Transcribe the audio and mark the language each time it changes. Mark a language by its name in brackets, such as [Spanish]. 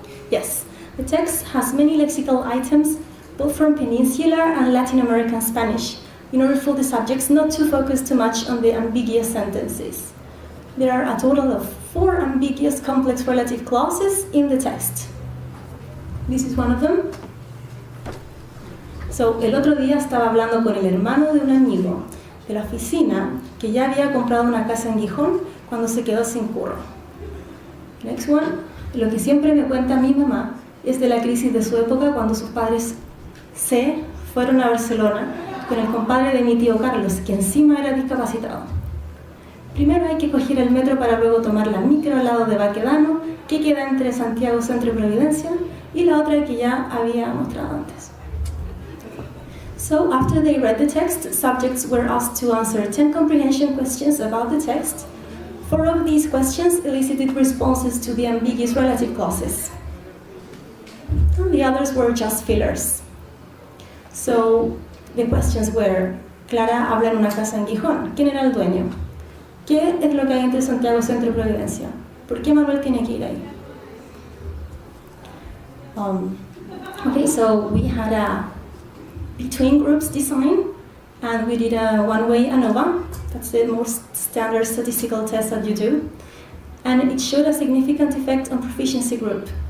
[English] Yes, the text has many lexical items, both from Peninsular and Latin American Spanish, in order for the subjects not to focus too much on the ambiguous sentences. There are a total of 4 ambiguous complex relative clauses in the text. This is one of them. [Spanish] So, el otro día estaba hablando con el hermano de un amigo de la oficina que ya había comprado una casa en Gijón cuando se quedó sin curro. [English] Next one. [Spanish] Lo que siempre me cuenta mi mamá es de la crisis de su época cuando sus padres se fueron a Barcelona con el compadre de mi tío Carlos, que encima era discapacitado. Primero hay que coger el metro para luego tomar la micro al lado de Baquedano, que queda entre Santiago Centro y Providencia, y la otra que ya había mostrado antes. [English] So, after they read the text, subjects were asked to answer 10 comprehension questions about the text. 4 of these questions elicited responses to the ambiguous relative clauses. And the others were just fillers. So, the questions were: [Spanish] Clara habla en una casa en Gijón. ¿Quién era el dueño? ¿Qué es lo que hay entre Santiago Centro y Providencia? ¿Por qué Manuel tiene que ir ahí? [English] Okay, so we had a between groups design, and we did a one-way ANOVA. That's the most standard statistical test that you do. And it showed a significant effect on proficiency group.